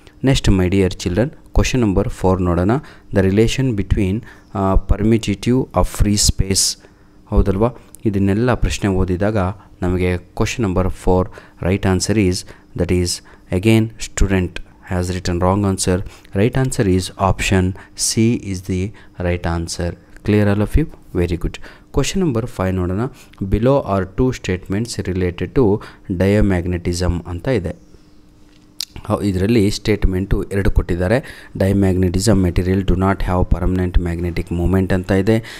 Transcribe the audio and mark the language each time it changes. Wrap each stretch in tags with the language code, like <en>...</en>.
<en>next my dear children, question number 4</en> <kn>ನೋಡೋಣ.</kn> <en>the relation between permittivity of free space,</en> <kn>ಹೌದಲ್ವಾ, ಇದನ್ನೆಲ್ಲ ಪ್ರಶ್ನೆ ಓದಿದಾಗ ನಮಗೆ</kn> <en>Question number 4 right answer is, that is again student has written wrong answer. Right answer is option C is the right answer. Clear all of you? Very good. Question number 5</en> <kn>ನೋಡೋಣ.</kn> <en>Below are 2 statements related to diamagnetism</en> <kn>ಅಂತ ಇದೆ. ಇದರಲ್ಲಿ statement 2 ಕೊಟ್ಟಿದ್ದಾರೆ.</kn> <en>diamagnetism material do not have permanent magnetic moment</en> <kn>ಅಂತ ಇದೆ.</kn>